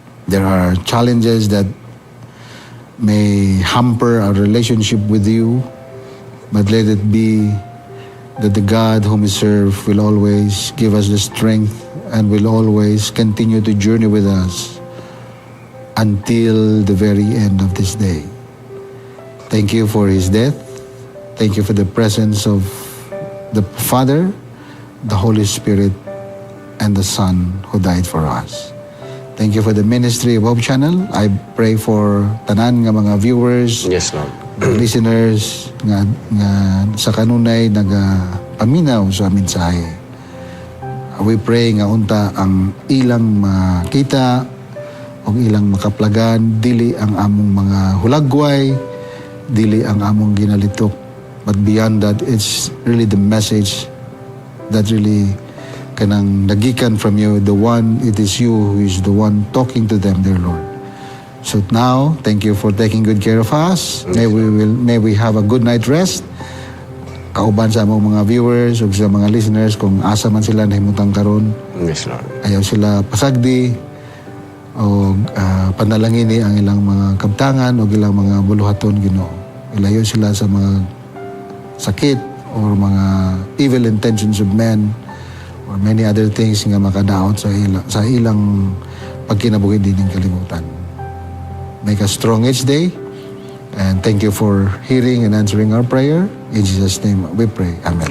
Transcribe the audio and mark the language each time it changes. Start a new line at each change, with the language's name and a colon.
English: There are challenges that may hamper our relationship with you, but let it be that the God whom we serve will always give us the strength and will always continue to journey with us until the very end of this day. Thank you for his death. Thank you for the presence of the Father, the Holy Spirit, and the Son who died for us. Thank you for the ministry of Hope Channel. I pray for
Cebuano: tanan nga mga
English: viewers, Yes, Lord.
Cebuano: listeners nga sa kanunay nagapaminaw sa mensahe.
English: We pray
Cebuano: nga unta ang ilang makita o ilang makaplagan, dili ang among mga hulagway, dili ang among ginalitok.
English: But beyond that, it's really the message that really
Cebuano: kanang nagikan
English: from you, the one, it is you who is the one talking to them, dear Lord. So now, thank you for taking good care of us. May we have a good night rest.
Cebuano: Kauban sa among mga viewers o sa mga listeners kung asa man sila nahimutang karon,
English: Yes, Lord.
Cebuano: ayaw sila pasagdi o panalangini ang ilang mga kabtangan o ilang mga buluhaton, Ginoo. Ilayo sila sa mga sakit or mga
English: evil intentions of men or many other things
Cebuano: nga makadaot sa ilang pagkinabuhi din ng kalibutan.
English: Make us strong each day. And thank you for hearing and answering our prayer. In Jesus' name we pray. Amen.